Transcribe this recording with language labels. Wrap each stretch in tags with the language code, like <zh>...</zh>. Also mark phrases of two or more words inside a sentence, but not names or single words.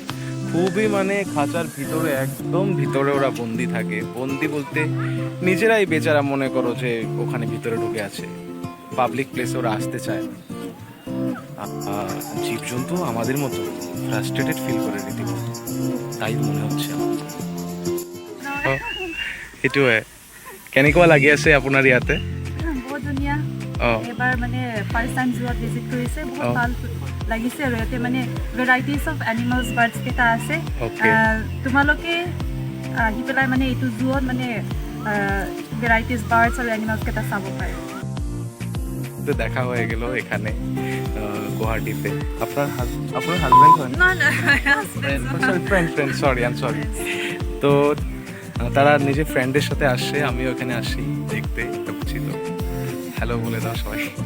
<bn>খুবই মানে খাঁচার ভিতরে, একদম ভিতরে ওরা বন্দি থাকে। বন্দি বলতে নিজেরাই বেচারা মনে করো যে ওখানে ভিতরে ঢুকে আছে,</bn> <en>public place</en> <bn>ওরা আসতে চায় না। জীবজন্তু আমাদের মতো</bn> <en>frustrated feel</en> <bn>করে রীতিমতো, তাই মনে হচ্ছে আমার।</bn> <as>সেইটোৱে কেনেকুৱা লাগি আছে আপোনাৰ ইয়াতে? বহুত ধুনীয়া। এবাৰ মানে</as> <en>first time</en> <as>যোৱাত ভিজিট কৰিছে, বহুত ভাল লাগিছে। আৰু ইয়াতে মানে</as> <en>varieties of animals birds</en> <as>কেইটা আছে। তোমালোকে আহি পেলাই মানে এইটো জুত মানে</as> <en>varieties birds</en> <as>আৰু এনিমেলছ কেইটা চাব পাৰে।</as> <bn>দেখা হয়ে গেল এখানে গুয়াহাটিতে। আপনার হাজবেন্ড হয় না না</bn> <en>friend sorry I am sorry.</en> <bn>তো তারা নিজে ফ্রেন্ডের সাথে আসছে, আমিও এখানে আসি দেখতে, এটা বুঝি। তো হ্যালো বলে দাও সবাই।</bn>